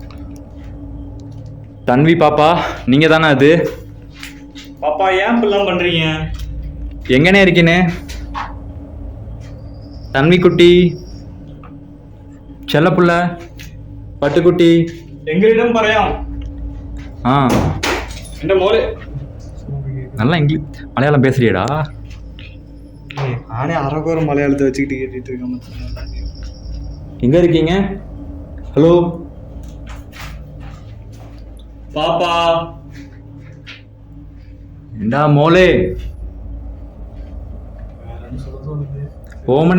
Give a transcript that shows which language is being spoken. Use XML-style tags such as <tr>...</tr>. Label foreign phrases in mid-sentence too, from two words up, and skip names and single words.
<ta>தன்வி பாப்பா, நீங்கள் தானே அது? பாப்பா ஏன் இப்படிலாம் பண்ணுறீங்க? எங்கனே இருக்கீனே? தன்வி குட்டி, செல்லப்புள்ள, பட்டுக்குட்டி.</ta> <ml>எங்களிடம் പറയാം. ஆ എൻ്റെ മോള്</ml> <ta>நல்லா இங்கிலீஷ் மலையாளம் பேசுறியடா? நானே அரைக்குற மலையாளத்தை வச்சுக்கிட்டு கேட்டுட்டு இருக்கேன். எங்கே இருக்கீங்க? ஹலோ பாப்பா. ஏண்டா</ta> <ml>മോളേ, ഓമനേ,</ml>